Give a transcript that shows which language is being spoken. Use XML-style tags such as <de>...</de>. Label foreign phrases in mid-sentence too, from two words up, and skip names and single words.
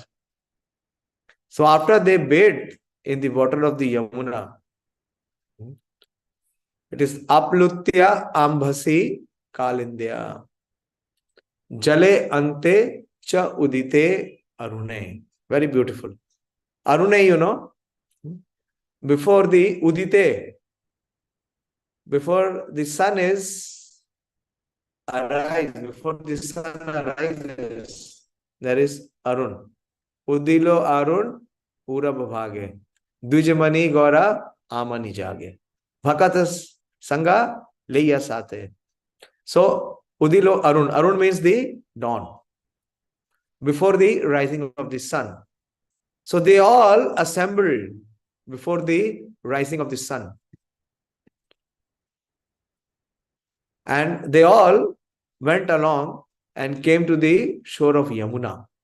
<en>So after they bathed in the water of the Yamuna, it is</en> <sa>आप्लुत्य अम्भसि कालिन्द्या जले अन्ते च उदिते अरुणे.</sa> <en>Very beautiful. Arune, you know, before the Udite, before the sun is arise, before the sun arises, there is Arun.</en> <bn>উদিল অরুণ পূরব ভাগে. দ্বিজমণি গোরা অমনি জাগে। ভকত সংঘ লইয়া সাথে.</bn> <en>So</en> <bn>উদিল অরুণ.</bn> <en>Arun means the dawn. Before the rising of the sun. So they all assembled before the rising of the sun. And they all went along and came to the shore of Yamuna.</en>